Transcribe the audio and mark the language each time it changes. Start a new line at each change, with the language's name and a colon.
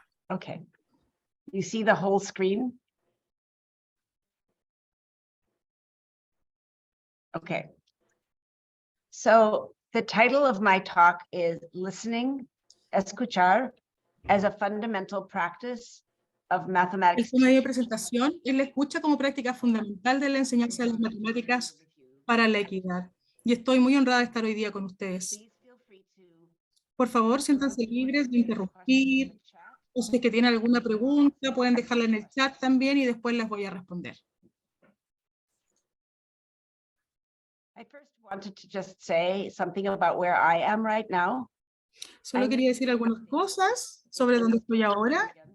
English: Okay. You see the whole screen? Okay. So the title of my talk is Listening, Escuchar, as a Fundamental Practice of
Spanish: El
English: Mathematics.
Spanish: tema de mi presentación es la escucha como práctica fundamental de la enseñanza de las matemáticas para la equidad. Y estoy muy honrada de estar hoy día con ustedes.
English: Please feel free to
Spanish: Por favor, siéntanse libres de interrumpir, o si es que tienen alguna pregunta, pueden dejarla en el chat también y después les voy a responder.
English: I first wanted to just say something about where I am right now.
Spanish: Solo quería decir algunas cosas sobre dónde estoy ahora.